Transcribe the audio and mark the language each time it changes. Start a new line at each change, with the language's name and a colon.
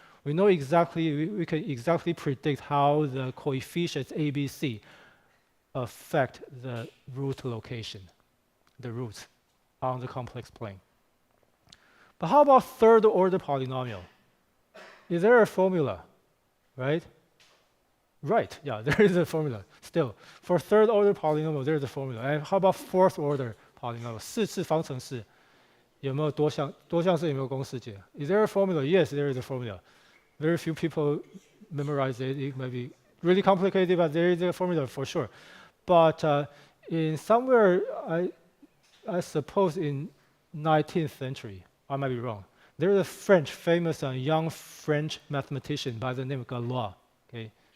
English: We know exactly, we can exactly predict how the coefficients ABC affect the root location, the roots on the complex plane. But how about third-order polynomial? Is there a formula, right? Right, yeah, there is a formula still. For third-order polynomial, there is a formula. And how about fourth-order polynomial?
Chinese: 四次方程式有没有多项式有没有公式解?
English: Is there a formula? Yes, there is a formula. Very few people memorize it. It may be really complicated, but there is a formula for sure. But in somewhere, I suppose in 19th century, I might be wrong. There is a famous young French mathematician by the name of Galois. Okay.